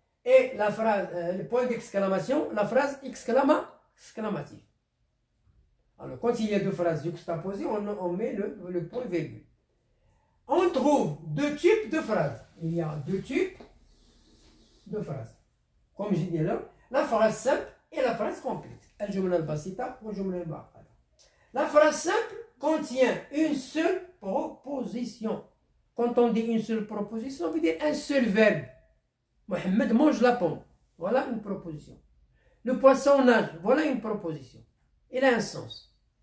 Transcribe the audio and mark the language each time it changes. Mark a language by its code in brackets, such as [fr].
[fr] Et la phrase, le point d'exclamation, la phrase exclamative. Alors, quand il y a deux phrases juxtaposées, on met le point virgule. On trouve deux types de phrases. Il y a deux types de phrases. Comme j'ai dit là, la phrase simple et la phrase complexe. [ar] الجملة البسيطة والجملة المعقدة. [fr] La phrase simple contient une seule proposition. Quand on dit une seule proposition, on veut dire un seul verbe. Mohamed mange la pomme. Voilà une proposition. Le poisson nage. Voilà une proposition. Il a un sens.